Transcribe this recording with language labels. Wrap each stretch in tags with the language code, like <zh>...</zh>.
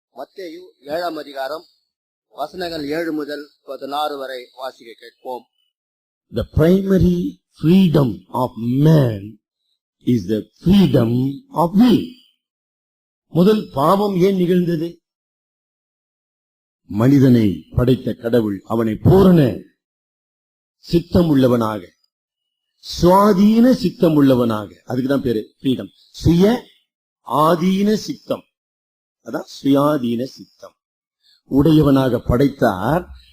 <ta>மத்தேயு 7ஆம் அதிகாரம் வசனங்கள் 7 முதல் 16 வரை வாசிக்க கேட்போம்.</ta> <en>The primary freedom of man is the freedom of will.</en> <ta>முதல் பாவம் ஏன் நிகழ்ந்தது? மனிதனை படைத்த கடவுள் அவனை பூரண சித்தம் உள்ளவனாக, சுவாதீன சித்தம் உள்ளவனாக, அதுக்குதான் பேரு ஃப்ரீடம். சுய ஆதீன சித்தம், அதான் சுயாதீன சித்தம் உடையவனாக படைத்தார்.</ta>